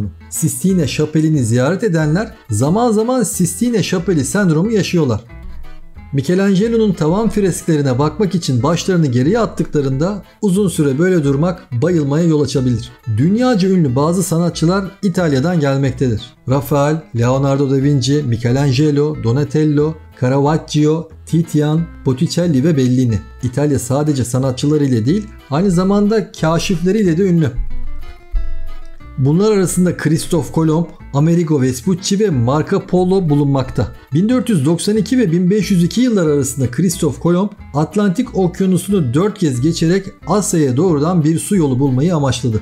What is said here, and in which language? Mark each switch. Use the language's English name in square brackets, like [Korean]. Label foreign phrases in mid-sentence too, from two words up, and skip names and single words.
[Turkish] Sistine Şapeli'ni ziyaret edenler zaman zaman Sistine Şapeli sendromu yaşıyorlar. Michelangelo'nun tavan fresklerine bakmak için başlarını geriye attıklarında uzun süre böyle durmak bayılmaya yol açabilir. Dünyaca ünlü bazı sanatçılar İtalya'dan gelmektedir. Rafael, Leonardo da Vinci, Michelangelo, Donatello, Caravaggio, Titian, Botticelli ve Bellini. İtalya sadece sanatçılarıyla değil, aynı zamanda kaşifleriyle de ünlü. Bunlar arasında Christoph Kolomb, Amerigo Vespucci ve Marco Polo bulunmakta. 1492 ve 1502 yıllar arasında Christoph Kolomb, Atlantik Okyanusu'nu 4 kez geçerek Asya'ya doğrudan bir su yolu bulmayı amaçladı.